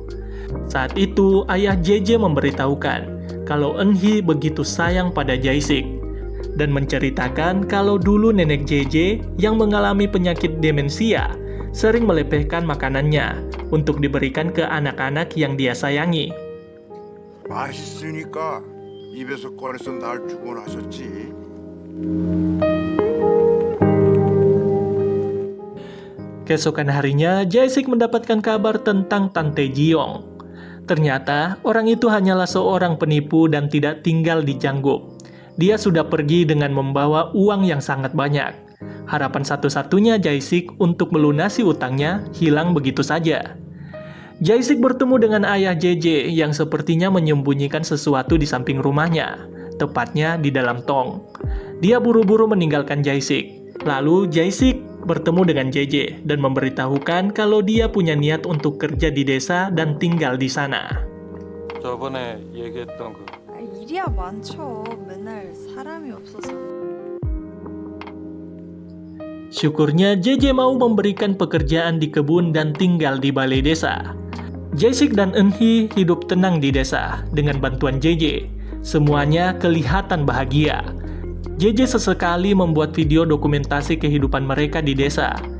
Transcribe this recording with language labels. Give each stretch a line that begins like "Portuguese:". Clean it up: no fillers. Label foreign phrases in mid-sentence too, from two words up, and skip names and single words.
Indonesian: Saat itu, ayah JJ memberitahukan kalau Eun-hee begitu sayang pada Jae-sik dan menceritakan kalau dulu nenek JJ yang mengalami penyakit demensia sering melepehkan makanannya untuk diberikan ke anak-anak yang dia sayangi.
Korean: 맛있으니까 입에서 꺼내서 날 주곤 하셨지.
Indonesian: Keesokan harinya, Jae-sik mendapatkan kabar tentang Tante Ji-young. Ternyata, orang itu hanyalah seorang penipu dan tidak tinggal di Jangguk. Dia sudah pergi dengan membawa uang yang sangat banyak. Harapan satu-satunya Jae-sik untuk melunasi utangnya hilang begitu saja. Jae-sik bertemu dengan ayah JJ yang sepertinya menyembunyikan sesuatu di samping rumahnya, tepatnya di dalam tong. Dia buru-buru meninggalkan Jae-sik. Lalu Jae-sik bertemu dengan JJ dan memberitahukan kalau dia punya niat untuk kerja di desa dan tinggal di sana.
Korean: 저번에 얘기했던 그 일이야 많죠. 맨날 사람이 없어서.
Indonesian: Syukurnya JJ mau memberikan pekerjaan di kebun dan tinggal di balai desa. Jae-sik dan Eun-hee hidup tenang di desa dengan bantuan JJ. Semuanya kelihatan bahagia. JJ sesekali membuat video dokumentasi kehidupan mereka di desa.